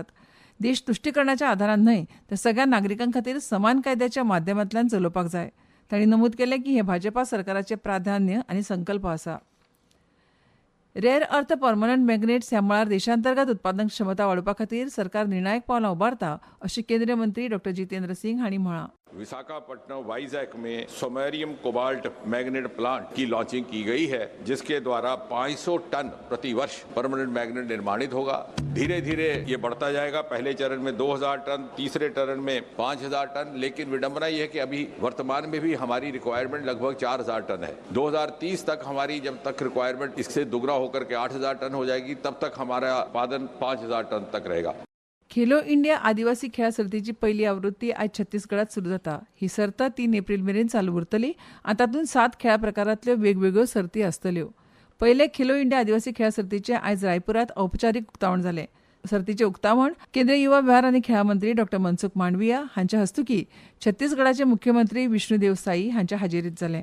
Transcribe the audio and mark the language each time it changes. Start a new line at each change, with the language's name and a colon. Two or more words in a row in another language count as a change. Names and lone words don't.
Konkani: देश तुश्टीकरणाच्या आधारान न्हय तर सगळ्या नागरिकां खातीर समान कायद्याच्या माध्यमांतल्यान चलोवपाक जाय. तांणी नमूद केलें की हें भाजपा सरकाराचें प्राधान्य आनी संकल्प आसा.
English: rare earth permanent magnets
Konkani: ह्या मळार देशांतर्गत उत्पादन क्षमता वाडोवपा खातीर सरकार निर्णायक पावलां उबारता अशें केंद्रीय मंत्री डॉ जितेंद्र सिंग हांणी म्हळां.
Hindi: विशाखापट्टनम वाइजैक में
English: samarium cobalt magnet plant
Hindi: की लॉन्चिंग की गई है, जिसके द्वारा 500 टन प्रति वर्ष
English: permanent magnet
Hindi: निर्माणित होगा. धीरे धीरे ये बढ़ता जाएगा. पहले चरण में 2000 टन, तीसरे चरण में 5000 टन. लेकिन विडंबना ये है कि अभी वर्तमान में भी हमारी रिक्वायरमेंट लगभग 4000 टन है. 2030 तक हमारी जब तक रिक्वायरमेंट इससे दुगना होकर के 8000 टन हो जाएगी, तब तक हमारा उत्पादन 5000 टन तक रहेगा.
Konkani: खेलो इंडिया आदिवासी खेळा सर्तीची पहिली आवृत्ती आयज छत्तीसगडात सुरू जाता. ही सर्त 3 एप्रिल मेरेन चालू उरतली आनी तातूंत 7 खेळा प्रकारांतल्यो वेगवेगळ्यो सर्ती आसतल्यो. पहिले खेलो इंडिया आदिवासी खेळा सर्तीचे आयज रायपुरात औपचारीक उक्तावण जालें. सर्तीचें उक्तावण केंद्रीय युवा वेव्हार आनी खेळा मंत्री डॉ मनसुख मांडविया हांच्या हस्तुकीं छत्तीसगडाचे मुख्यमंत्री विष्णुदेव साई हांच्या हाजेरींत जालें.